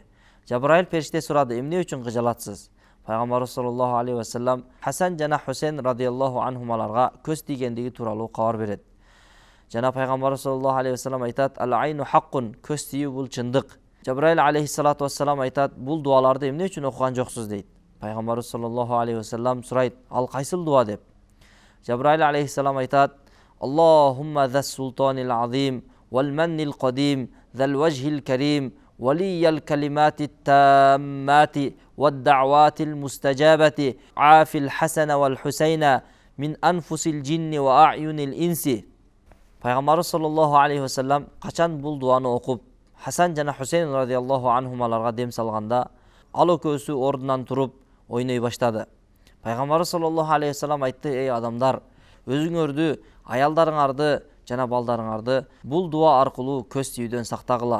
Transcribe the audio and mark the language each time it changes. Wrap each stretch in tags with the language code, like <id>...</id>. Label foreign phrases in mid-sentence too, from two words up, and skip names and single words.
<ky>Жабраил периште сурады: "Эмне үчүн кыжалатсыз?" Пайгамбарыбыз</ky> <ar>صلى الله عليه وسلم</ar> <ky>Хасан жана Хусейн радыйаллаху анхумаларга көз тийгендиги тууралуу кабар берет. Жана пайгамбарыбыз</ky> <ar>صلى الله عليه وسلم</ar> <ky>айтат:</ky> <ar>"العين حق",</ar> <ky>көз тию бул чындык. Жабраил</ky> <ar>عليه الصلاة والسلام</ar> <ky>айтат: "Бул дуаларды эмне үчүн окуган жоксуз?" дейт. Пайгамбарыбыз</ky> <ar>صلى الله عليه وسلم</ar> <ky>сурайт: "Ал кайсыл дуа?" деп. Жабраил алейхиссалам айтат:</ky> <ar>"اللهم ذا السلطان العظيم والمن القديم ذا الوجه الكريم ولي الكلمات التامات والدعوات المستجابات عاف الحسن والحسين من أنفس الجن وأعين الإنس."</ar> <ky>Пайгамбарыбыз</ky> <ar>صلى الله عليه وسلم</ar> <ky>качан бул дуаны окуп Хасан жана Хусейн радыйаллаху анхумаларга дем салганда, ал экөөсү ордунан туруп ойной баштады. Пайгамбарыбыз</ky> <ar>صلى الله عليه وسلم</ar> <ky>айтты: "Эй адамдар, өзүңөрдү, аялдарыңарды жана балдарыңарды бул дуа аркылуу көз тийүүдөн сактагыла.</ky>